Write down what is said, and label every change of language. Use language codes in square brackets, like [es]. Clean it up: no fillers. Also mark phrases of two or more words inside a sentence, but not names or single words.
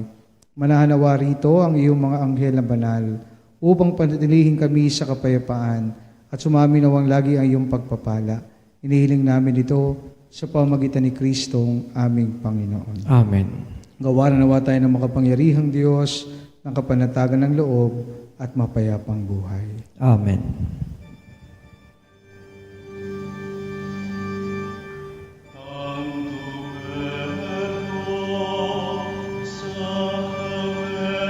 [tl] Manahanawa rito ang iyong mga anghel na banal upang panatilihin kami sa kapayapaan at sumaminawang lagi ang iyong pagpapala. Inihiling namin ito sa pamamagitan ni Kristo ang aming Panginoon. Amen. Gawaran nawa tayo ng makapangyarihang Diyos ng kapanatagan ng loob at mapayapang buhay. Amen. [la] Tantum et sa